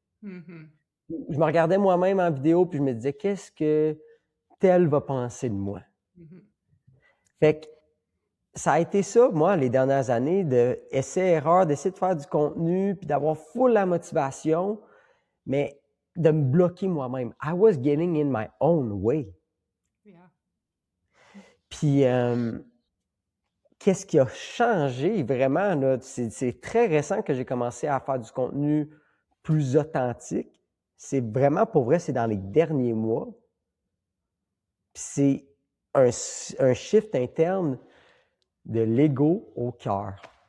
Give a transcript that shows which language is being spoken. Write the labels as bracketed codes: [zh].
[fr] Je me regardais moi-même en vidéo, puis je me disais, qu'est-ce que tel va penser de moi? Fait que ça a été ça, moi, les dernières années, d'essai-erreur, d'essayer de faire du contenu, puis d'avoir full la motivation, mais de me bloquer moi-même. [en] I was getting in my own way. Yeah. [fr] Puis, qu'est-ce qui a changé vraiment, là? C'est très récent que j'ai commencé à faire du contenu plus authentique. C'est vraiment, pour vrai, c'est dans les derniers mois. Puis c'est un shift interne de l'ego au cœur.